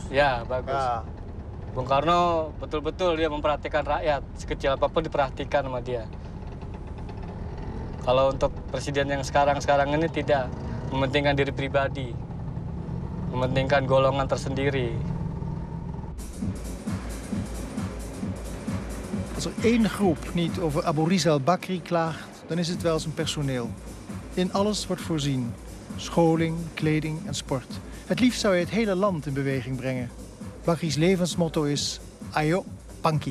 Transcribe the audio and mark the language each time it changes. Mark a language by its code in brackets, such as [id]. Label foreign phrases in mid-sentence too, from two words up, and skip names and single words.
[id] Ya, bagus. Ya. Bung Karno betul-betul dia memperhatikan rakyat. Sekecil apapun diperhatikan sama dia. Kalau untuk presiden yang sekarang ini tidak. Mementingkan diri pribadi. Mementingkan golongan tersendiri. [nl] Als er één groep niet over Abu Rizal Bakri klaagt, dan is het wel zijn personeel. In alles wordt voorzien. Scholing, kleding en sport. Het liefst zou hij het hele land in beweging brengen. Bakri's levensmotto is: [id] Ayo, Bangkit.